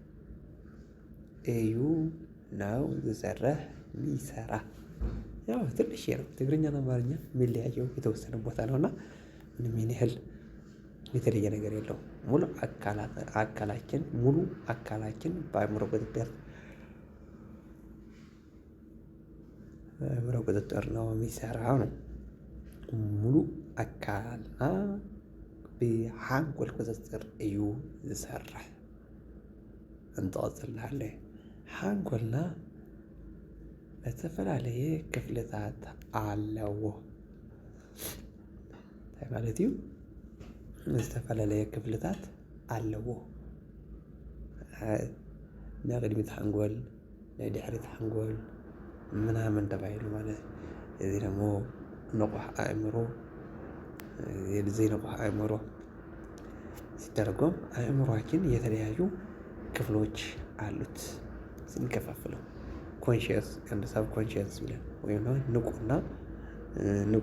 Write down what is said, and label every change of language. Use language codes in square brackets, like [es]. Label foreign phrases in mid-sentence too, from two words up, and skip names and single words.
[am] እዩ ነው ዝሰርሕ ሚሰራ። ያው ትንሽ ነው ትግርኛና አማርኛ የሚለያየው የተወሰነ ቦታ ነውና ምንም ይሄን ያህል የተለየ ነገር የለውም። ሙሉ አካላችን በአእምሮ ቁጥጥር ነው የሚሰራው ነው። ሙሉ አካልና [ti] ብሃንጎል ቁጥጥር እዩ ዝሰርሕ እንጠቕፅላለን። ሃንጎልና ዝተፈላለየ ክፍልታት ኣለዎ ማለት እዩ። ዝተፈላለየ ክፍልታት ኣለዎ። ናይ ቅድሚት ሃንጎል ናይ ድሕሪት ሃንጎል ምናምን ተባሂሉ ማለት እዩ። እዚ ደግሞ ንቑሕ አእምሮ ዘይንቁሕ አእምሮ [am] ሲተረጎም አእምሯችን የተለያዩ ክፍሎች አሉት። ስንከፋፍለው [en] conscious and subconscious [am] ብለን ወይም ንቁና ንቁ